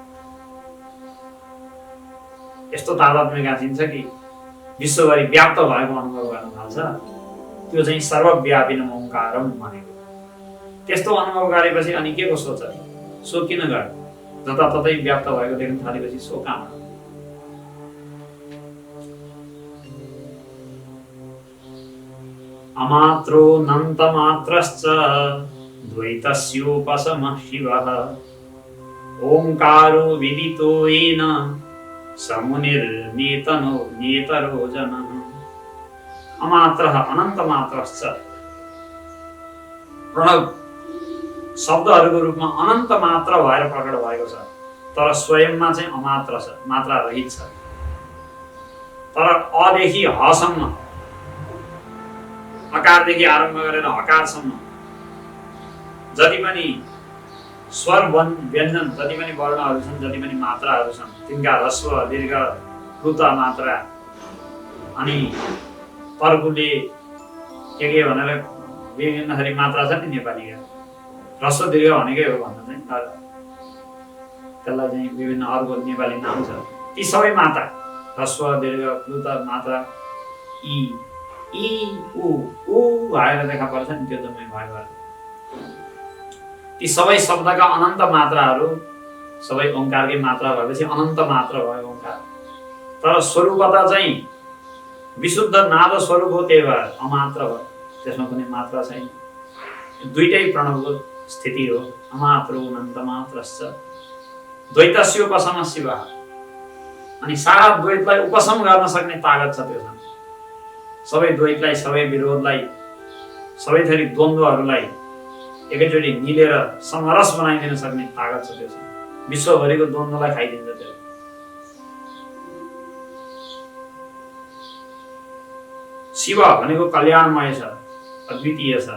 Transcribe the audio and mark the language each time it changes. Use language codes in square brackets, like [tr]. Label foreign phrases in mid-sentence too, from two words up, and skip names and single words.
[ne] यस्तो तादात्म्य गाँसिन्छ कि विश्वभरि व्याप्त भएको अनुभव गर्न थाल्छ। त्यो चाहिँ [sa] सर्वव्यापिन ओंकारम [ne] भनेको। त्यस्तो अनुभव गरेपछि अनि के को सोच? सो किन गर्ने? जताततै व्याप्त भएको देख्न थालेपछि सो कहाँ? [sa] अमात्रो नन्तमात्रश्च द्वैतस्योपशमः शिवः ओंकारो विदितो येन समुनिर्नेतनो नेतरो जनः। अमात्रः अनन्तमात्रश्च, [ne] प्रणव शब्दहरूको रूपमा अनन्त मात्र भएर प्रकट भएको छ, तर स्वयंमा चाहिँ अमात्र छ, मात्रा रहित छ। तर अदेखि हसम्म, अकारदेखि आरम्भ गरेर हकारसम्म जति पनि स्वर व्यञ्जन, जति पनि वर्णहरू छन्, जति पनि मात्राहरू छन्, तिनका ह्रस्व दीर्घ प्लुत मात्रा अनि तर्कुले के भनेर विभिन्न थरी मात्रा छ नि नेपालीका। ह्रस्व दीर्घ भनेकै हो भन्न चाहिँ, तर त्यसलाई चाहिँ विभिन्न अर्को नेपाली नाम छ। ती सबै मात्रा ह्रस्व दीर्घ प्लुत मात्रा ई ई उ आएर देखा पर्छ नि, त्यो जम्मै भयो। ती सबै शब्दका अनन्त मात्राहरू सबै ओंकारकै मात्रा भएपछि अनन्त मात्र भयो ओंकार। तर स्वरूपता चाहिँ विशुद्ध नाद स्वरूप हो, त्यही भएर अमात्र भयो, त्यसमा कुनै मात्रा छैन। दुईटै प्रणवको स्थिति हो। [sa] अमात्रो अनन्तमात्रश्च द्वैतस्योपशमः शिवः। [ne] अनि सारा द्वैतलाई उपशम गर्न सक्ने तागत छ त्यसमा। सबै द्वैतलाई, सबै विरोधलाई, सबै थरी द्वन्द्वहरूलाई एकैचोटि मिलेर समरस बनाइदिन सक्ने तागत छ त्यसमा। विश्वभरिको द्वन्द्वलाई खाइदिन्छ त्यो। शिव भनेको कल्याणमय छ, अद्वितीय छ।